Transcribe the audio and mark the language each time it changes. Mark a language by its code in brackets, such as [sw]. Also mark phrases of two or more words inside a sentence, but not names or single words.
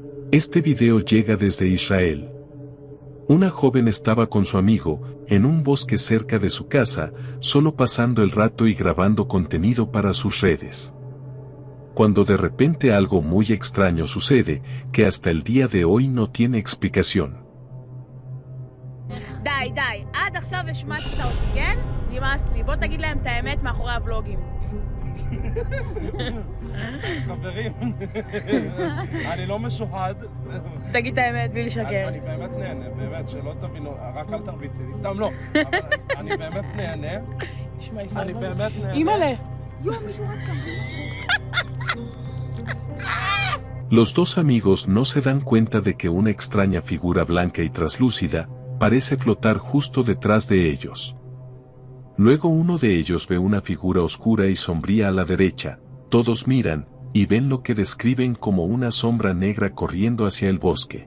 [es] Este video llega desde Israel. Una joven estaba con su amigo, en un bosque cerca de su casa, solo pasando el rato y grabando contenido para sus redes. Cuando de repente algo muy extraño sucede, que hasta el día de hoy no tiene explicación. [he] די, די, עד עכשיו השמצת אותי, כן? נמאס לי, בוא תגיד להם את האמת מאחורי הוולוגים. חברים, אני לא משוחד. תגיד את האמת, בלי לשקר. אני באמת נהנה, באמת, שלא תבינו, רק אל תרביצי לי, סתם לא. אני באמת נהנה. אני באמת נהנה. אימא'לה. [es] Los dos amigos no se dan cuenta de que una extraña figura blanca y traslúcida parece flotar justo detrás de ellos. Luego uno de ellos ve una figura oscura y sombría a la derecha, todos miran, y ven lo que describen como una sombra negra corriendo hacia el bosque.